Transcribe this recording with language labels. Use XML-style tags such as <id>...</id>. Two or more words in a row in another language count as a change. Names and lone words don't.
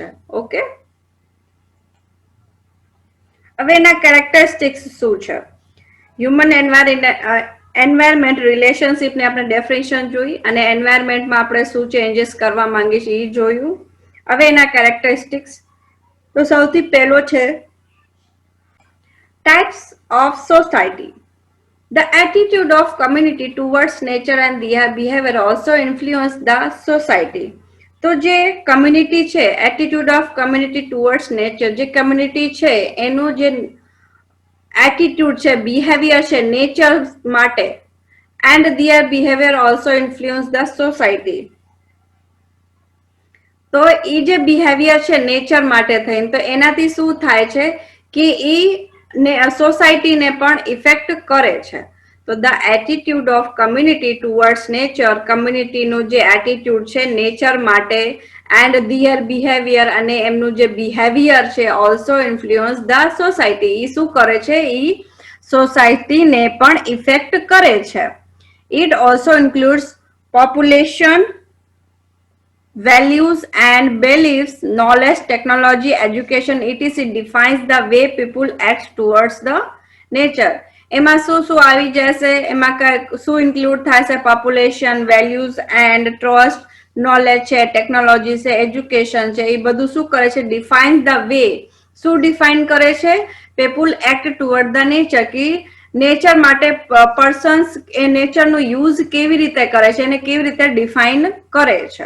<gu>ઓકે, હવે એના કેરેક્ટરિસ્ટિક્સ શું છે?</gu> <en>human environment</en> <gu>રિલેશનશિપને આપણે ડેફિનેશન જોઈ અને એન્વાયરમેન્ટમાં આપણે શું ચેન્જીસ કરવા માંગીએ છીએ એ જોયું. હવે એના કેરેક્ટરિસ્ટિક્સ, તો સૌથી પહેલો છે</gu> <en>types of society. The attitude of community towards nature and their behavior also influence the society.</en> <gu>તો જે કમ્યુનિટી છે,</gu> <en>attitude of community towards nature,</en> <gu>જે કમ્યુનિટી છે એનું જે એટીટ્યુડ છે, બિહેવિયર છે નેચર માટે,</gu> <en>and their behavior also influence the society.</en> <gu>તો એ જે બિહેવિયર છે નેચર માટે થઈને, તો એનાથી શું થાય છે કે એ સોસાયટીને પણ ઇફેક્ટ કરે છે.</gu> <en>તો the attitude of community towards nature,</en> <gu>કમ્યુનિટીનું જે એટીટ્યુડ છે નેચર માટે,</gu> <en>and their behavior,</en> <gu>અને એમનું જે બિહેવિયર છે</gu> <en>also influence the society.</en> <gu>એ શું કરે છે? એ સોસાયટીને પણ ઇફેક્ટ કરે છે.</gu> <en>it also includes population, values and beliefs, knowledge, technology, education, etc. defines the way people act towards the nature.</en> <gu>એમાં શું આવી જશે? એમાં શું ઇન્ક્લુડ થાય છે? પોપ્યુલેશન,</gu> <en>values and trust,</en> <gu>નોલેજ છે, ટેકનોલોજી છે, એજ્યુકેશન છે, એ બધું શું કરે છે?</gu> <en>define the way.</en> <gu>શું ડિફાઇન કરે છે?</gu> <en>people act toward the nature.</en> <gu>કે નેચર માટે પર્સન્સ એ નેચરનો યુઝ કેવી રીતે કરે છે અને કેવી રીતે ડિફાઇન કરે છે.</gu>